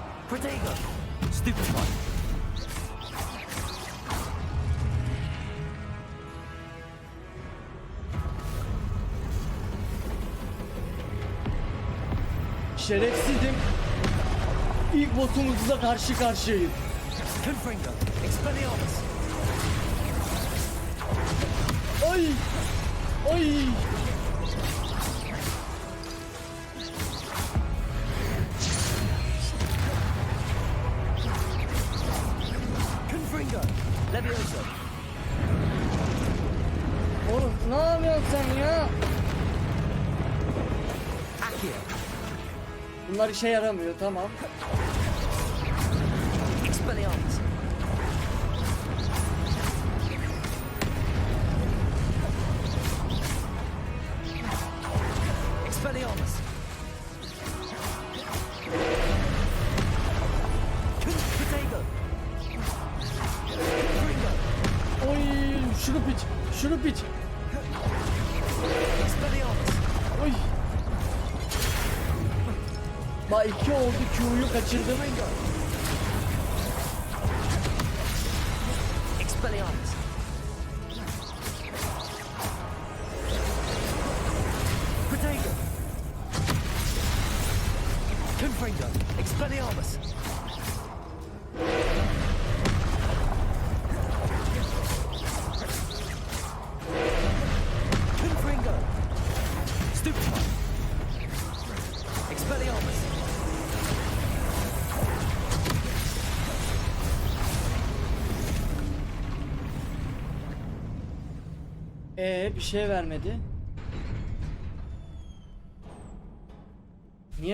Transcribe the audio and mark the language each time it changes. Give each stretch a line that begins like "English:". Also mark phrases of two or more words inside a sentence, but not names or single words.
Turkish: Protego!
English: Stupid one.
Turkish: Şerefsizim. İlk boss'umuzla karşı karşıyayız. Confringo! Expelliarmus! Ay! Ay! Confringo! Levioso! Oğlum ne yapıyorsun sen ya? Accio! Bunlar işe yaramıyor, tamam. Expelliarmus! Expelliarmus! Protego! Confringo! Oy! Şurup iç! Şurup iç! Expelliarmus! Oy! Bak 2 oldu, Q'yu kaçırdım. Expelliarmus! Protego! Confringo! Expelliarmus! Confringo!
English: Stupid one!
Turkish: Expelliarmus! Bir şey vermedi. Niye